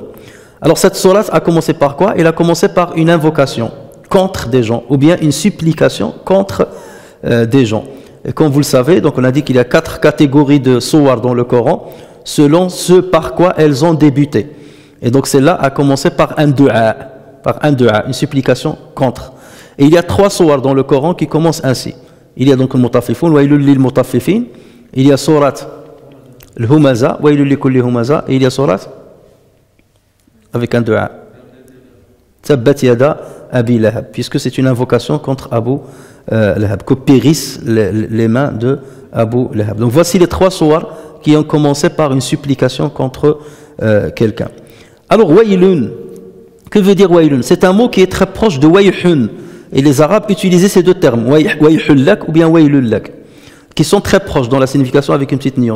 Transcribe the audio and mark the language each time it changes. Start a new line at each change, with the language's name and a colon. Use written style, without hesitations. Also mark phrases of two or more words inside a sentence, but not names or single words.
French: Alors cette sourate a commencé par quoi? Elle a commencé par une invocation contre des gens, ou bien une supplication contre des gens. Et comme vous le savez, donc on a dit qu'il y a 4 catégories de suwar dans le Coran, selon ce par quoi elles ont débuté. Et donc celle-là a commencé par un du'a, une supplication contre. Et il y a 3 suwar dans le Coran qui commencent ainsi. Il y a donc le mutaffifun,
Arabic: ويل للمطففين,
French: il y a
Arabic: سورة الهمزة, ويل لكل همزة,
French: et il y a surat avec un du'a.
Arabic: تبت يدا أبي لهب,
French: puisque c'est une invocation contre Abu Lahab, que périssent les mains de Abu Lahab. Donc voici les 3 suwar qui ont commencé par une supplication contre quelqu'un. Alors wailun, que veut dire wailun? C'est un mot qui est très proche de wayhun, et les Arabes utilisaient ces 2 termes,
Arabic: ويح لك
French: ou bien
Arabic: ويل لك,
French: qui sont très proches dans la signification avec une petite nuance.